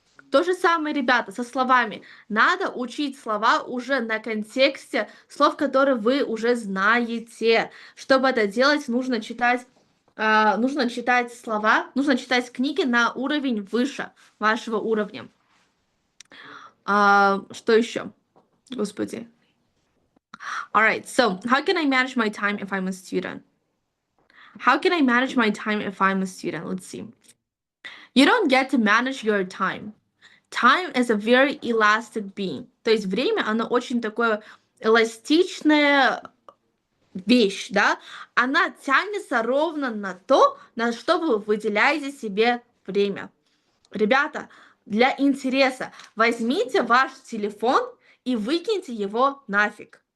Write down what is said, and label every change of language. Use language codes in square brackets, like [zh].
[ru] То же самое, ребята, со словами. Надо учить слова уже на контексте слов, которые вы уже знаете. Чтобы это делать, нужно читать слова, нужно читать книги на уровень выше вашего уровня. Что еще? Господи. [en] Alright, so how can I manage my time if I'm a student? How can I manage my time if I'm a student? Let's see. You don't get to manage your time. Time is a very elastic being. [ru] То есть время, оно очень такое эластичное вещь, да, она тянется ровно на то, на что вы выделяете себе время. Ребята, для интереса возьмите ваш телефон и выкиньте его нафиг.